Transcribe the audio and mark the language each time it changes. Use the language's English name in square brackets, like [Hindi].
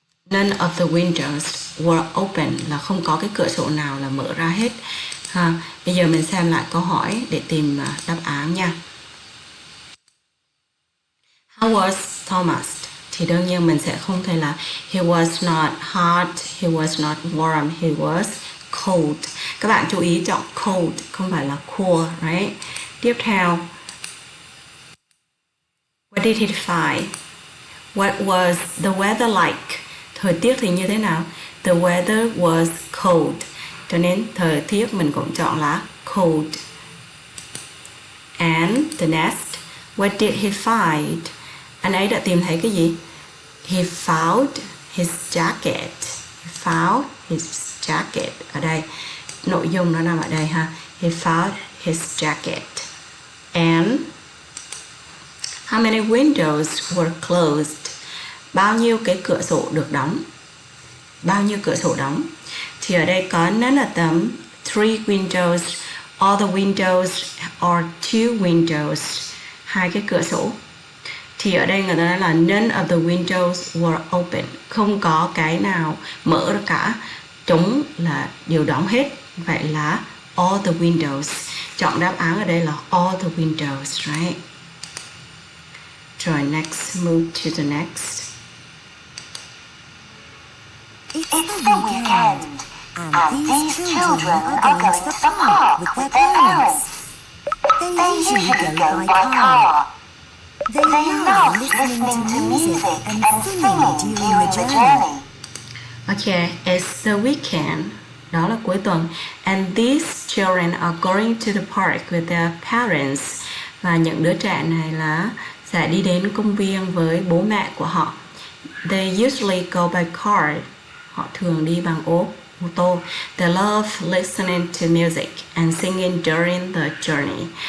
[English] None of the windows were open [Vietnamese] là không có cái cửa sổ nào là mở ra hết. Bây giờ mình xem lại câu hỏi để tìm đáp án nha. [English] How was Thomas? [Vietnamese] Thì đương nhiên mình sẽ không thể là [English] he was not hot, he was not warm, he was cold. [Vietnamese] Các bạn chú ý chọn cold, không phải là cool, right? Tiếp theo, [English] what did he find? What was the weather like? [Vietnamese] Thời tiết thì như thế nào? [English] The weather was cold. [Vietnamese] Cho nên thời tiết mình cũng chọn là cold. [English] And the next, what did he find? [Vietnamese] Anh ấy đã tìm thấy cái gì? [English] He found his jacket. He found his jacket. [Vietnamese] Ở đây, nội dung nó nằm ở đây ha. [English] He found his jacket. And how many windows were closed? [Vietnamese] Bao nhiêu cái cửa sổ được đóng? Bao nhiêu cửa sổ đóng? Thì ở đây có [English] none of them, 3 windows, all the windows, or 2 windows, [Vietnamese] 2 cái cửa sổ. Thì ở đây người ta nói là [English] none of the windows were open. [Vietnamese] Không có cái nào mở ra cả. Chúng là đều đóng hết. Vậy là [English] all the windows. [Vietnamese] Chọn đáp án ở đây là all the windows, right? [English] Rồi next, move to the next. It's the weekend, and these children are going to the park with their parents. They usually go by car. They love listening to music and singing during the journey. Okay, it's the weekend. [Vietnamese] Đó là cuối tuần. [English] And these children are going to the park with their parents. [Vietnamese] Và những đứa trẻ này là sẽ đi đến công viên với bố mẹ của họ. [English] They usually go by car. [Vietnamese] Họ thường đi bằng ô tô. [English] They love listening to music and singing during the journey.